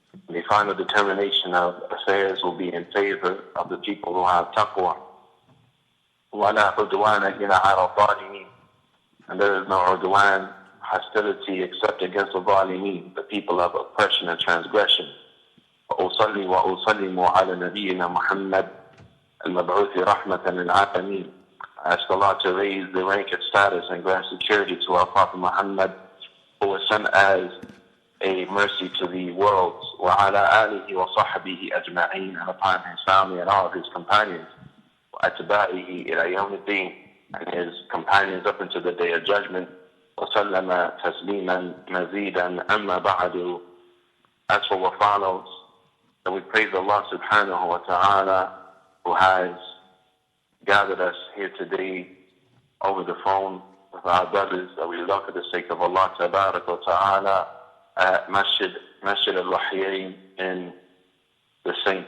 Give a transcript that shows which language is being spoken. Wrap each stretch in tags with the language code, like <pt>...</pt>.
<en>The final determination of affairs will be in favor of the people who have taqwa.</en> <ar>وَلَا عُدْوَانَ إِلَّا عَلَى الظَّالِمِينَ.</ar> <en>And there is no udwan, hostility, except against the zalimeen, the people of oppression and transgression.</en> <ar>وأصلي وأسلم على نبينا محمد المبعوث رحمة للعالمين.</ar> <en>I ask Allah to raise the rank and status and grant security to our Prophet Muhammad, who was sent as a mercy to the worlds.</en> <ar>وعلى آله وصحبه أجمعين,</ar> <en>and upon his family and all of his companions.</en> <ar>وأتباعه إلى يوم الدين,</ar> <en>and his companions up into the day of judgment.</en> <ar>وسلم تسليما مزيدا أما بعد.</ar> <en>As for what follows, and we praise Allah subhanahu wa ta'ala, who has gathered us here today over the phone with our brothers that we love for the sake of Allah tabarak wa ta'ala at Masjid al-Wahyain in the St.</en>